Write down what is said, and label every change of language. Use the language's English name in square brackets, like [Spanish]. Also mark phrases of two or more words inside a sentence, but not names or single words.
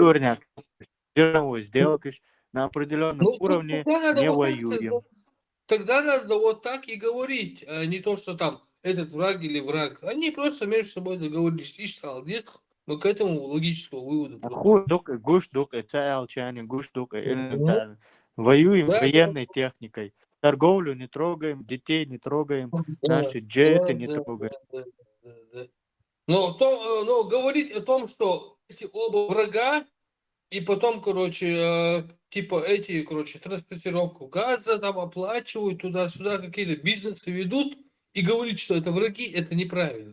[Russian] договорняк. Зерновой сделаешь на определенном Ну, уровне, тогда надо не вот так, воюем. тогда надо вот так и говорить, а не то, что там этот враг или враг. Они просто между собой договорились. И что, мы к этому логическому выводу приходим. Гуш-дук, цаялчане, гуш-дук, элементарно. Воюем Да, военной техникой. Торговлю не трогаем, детей не трогаем, наши да, джеты не да. трогаем. Но говорить о том, что эти оба врага, и потом, типа эти, транспортировку газа там оплачивают туда-сюда, какие-то бизнесы ведут, и говорить, что это враги, это неправильно.